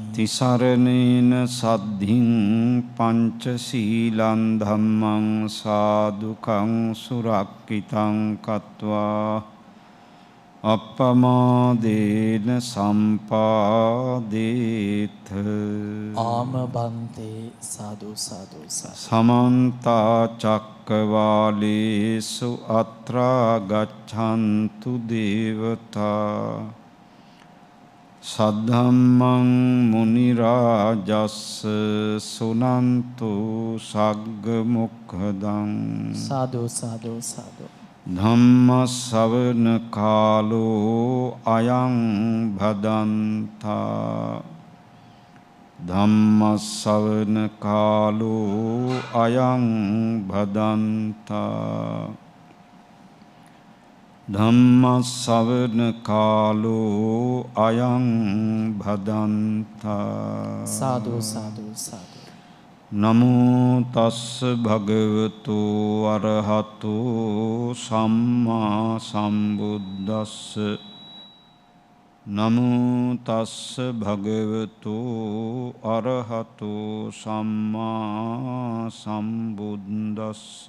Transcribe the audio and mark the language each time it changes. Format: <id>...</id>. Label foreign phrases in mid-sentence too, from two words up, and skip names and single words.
<pi>තිසරණේන සද්ධින් පංචශීලං ධම්මං සාදුකං සුරක්ඛිතං කତ୍වා අප්පමාදේන සම්පාදේත. ආම බන්තේ සාදු සාදු සාදු. සමන්ත චක්කවාලේසු අත්‍රා ගච්ඡන්තු දේවතා සද්ධම්මං මුනි රාජස්ස සුනන්තු සග්ග මොක්ඛදං. සාදු සාදු සාදු. ධම්ම ශ්‍රවණ කාලෝ අයං භදන්තා. ධම්ම ශ්‍රවණ කාලෝ අයං භදන්තා. ධම්ම ශ්‍රවණ කාලෝ අයං භදන්තා. සාදු සාදු සාදු. නමෝ තස්ස භගවතු අරහතු සම්මා සම්බුද්දස්ස. නමෝ තස්ස භගවතු අරහතු සම්මා සම්බුද්දස්ස.</pi>